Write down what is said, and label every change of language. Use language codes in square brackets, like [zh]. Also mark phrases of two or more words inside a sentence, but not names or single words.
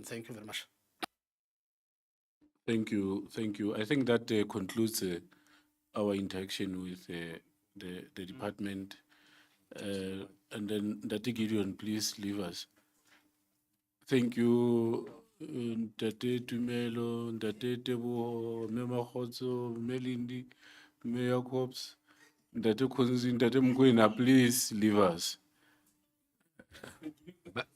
[en] Thank you very much. Thank you. I think that concludes our interaction with the department. And then Dr. Gideon, please leave us. Thank you, Ntate Tumelo, Ntate Tebo, Mema Khotso, Melindi, Mayor Corps, Ntate Konzi, Ntate Mkwena, please leave us.